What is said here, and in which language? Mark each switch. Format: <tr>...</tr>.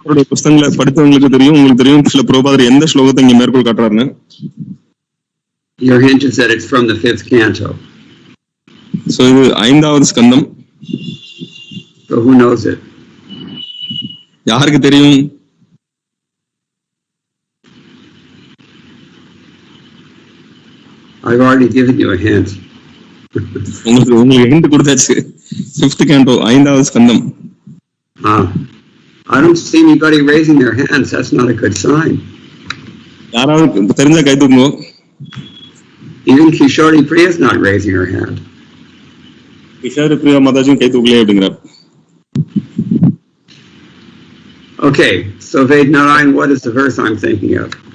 <ta>புத்தகங்களை படித்தவங்களுக்கு தெரியும், உங்களுக்கு தெரியும் சில பிரபுபாதர் எந்த ஸ்லோகத்தை இங்க மேற்கோள் காட்டுறாருன்னு.</ta> <en>Your hint is that it's from the 5th canto.</en> <ta>So இது 5வது ஸ்கந்தம்.</ta> <en>So who knows it?</en> <ta>யாருக்கு தெரியும்?</ta> <en>I've already given you a hint.</en> <ta>உங்களுக்கு ஹிண்ட் கொடுத்தாச்சு.</ta> <en>5th canto</en> <ta>5வது ஸ்கந்தம்.</ta> <en>I don't see anybody raising their hands. That's not a good sign.</en> <ta>யாராவது தெரிஞ்சா கை தூக்குங்க.</ta> <en>Even Kishori Priya is not raising her hand.</en> <ta>Kishori Priya மாதாஜியும் கை தூக்கலையே அப்படிங்கிறார்.</ta> <en>Okay, so Vednarayan, what is the verse I'm thinking of?</en>